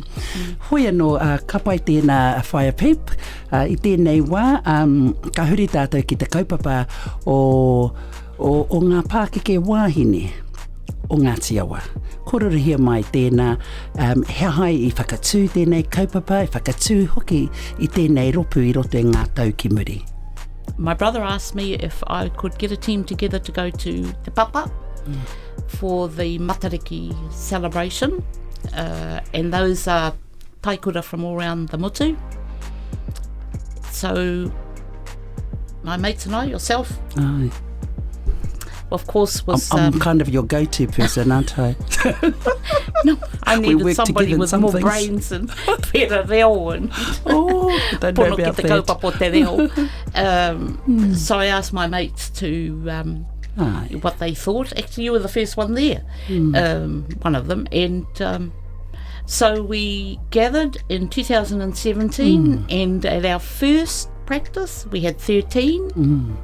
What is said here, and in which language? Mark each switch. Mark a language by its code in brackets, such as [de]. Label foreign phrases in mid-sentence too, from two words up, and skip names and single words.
[mi] Hoi anō, ka pai tēnā Fire Peep, i tēnei wā, ka huri tātou ki te kaupapa o ngā Pākeke wāhine o Ngāti Awa. Kororihia mai tēnā, he hai i whakatū tēnei kaupapa, i whakatū hoki i tēnei ropu i roto i ngā tau ki muri. [en] My brother asked me if I could get a team together to go to Te Papa for the Matariki celebration, and those are taikura from all around the motu. So my mates and I, yourself, Ai. of course, was I'm kind of your go-to person, aren't I? no, I We needed work somebody together in with some more things. brains and better reo and Oh, don't know [mi] pono ki [en] about [mi] te [en] that. [mi] kaupapa o te reo. [en] So I asked my mates to Ai. what they thought. Actually, you were the first one there, one of them. And so we gathered in 2017, and at our first practice, we had 13.